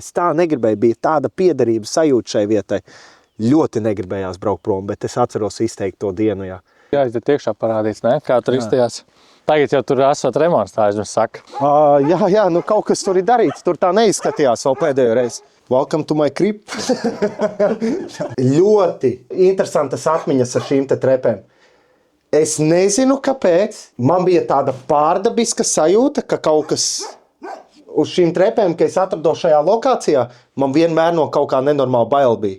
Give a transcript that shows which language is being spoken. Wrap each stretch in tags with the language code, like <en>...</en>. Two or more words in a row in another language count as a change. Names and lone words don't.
<lv>Es tā negribēju, bija tāda piederības sajūta šai vietai. Ļoti negribējās braukt prom, bet es atceros izteikt to dienu, jā. Jā, es te tiekšā parādīts, ne? Kā tur izstājās. Tagad jau tur esot remonts, tā es saka. Jā, kaut kas tur ir darīts. Tur tā neizskatījās vēl pēdējo reizi.</lv> <en>Welcome to my crib.</en> <lv>Ļoti interesantas atmiņas ar šīm te trepēm. Es nezinu, kāpēc. Man bija tāda pārdabiska sajūta, ka kaut kas uz šīm trepēm, kad es atrados šajā lokācijā, man vienmēr no kaut kā nenormāli bail bija.</lv>